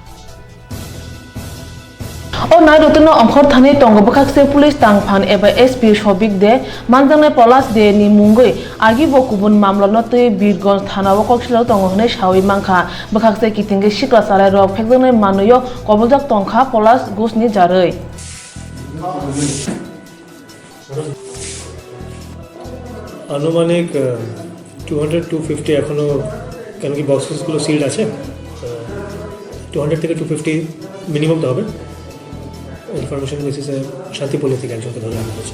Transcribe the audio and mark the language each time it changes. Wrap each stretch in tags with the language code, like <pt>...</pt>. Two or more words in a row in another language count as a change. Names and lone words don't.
<trp>ओ नाय रतन अंखर थाने तंग बखाकसे पुलिस तांगफान एबा एसपी सबिक दे मानजांनाय पलास दे नि मुंगै आगि बकुबुन मामला नतै बिरगंज थानाव कक्सिलाव तंग हनै सावै मांखा बखाकसे किथिंगे सिक्ला सालाय रक फेकजांनाय मानयो कबलजाक तंखा पलास घोषनि जारै</trp> <bn>আনুমানিক 200-250 এখনো কেন কি বক্সেসগুলো সিলড আছে 200 থেকে 250 মিনিমাম তো হবে ইনফরমেশন বেসিসে শান্তিপল্লী থেকে একজনকে ধরে আনা হয়েছে</bn>